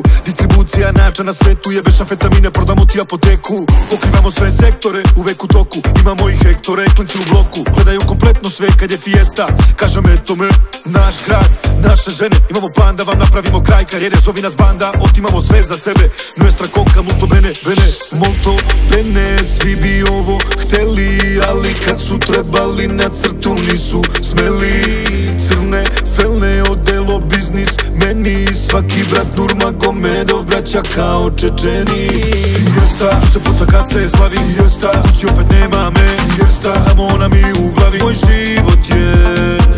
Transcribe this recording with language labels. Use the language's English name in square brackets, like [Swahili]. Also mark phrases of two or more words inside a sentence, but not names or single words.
[Serbian] Distribucija nača na svetu, jebeš amfetamine, prodamo ti apoteku. Pokrivamo sve sektore, uvek u toku, imamo i hektore, klinci u bloku. Gledaju kompletno sve kad je fiesta, kažem eto me, naš grad, naše žene. Imamo plan da vam napravimo kraj karijere, zovi nas banda, otimamo sve za sebe. [Spanish] Nuestra coca, [Italian] molto bene, bene, molto bene. [Serbian] Svi bi ovo hteli, ali kad su trebali na crtu nisu smeli. Crne felne, odelo biznis meni, svaki brat Nurmagomedov, braća kao Čečeni. Fiesta, tu se puca kad se slavi, fiesta, kući opet nema me, fiesta, samo ona mi u glavi, moj život je fiesta.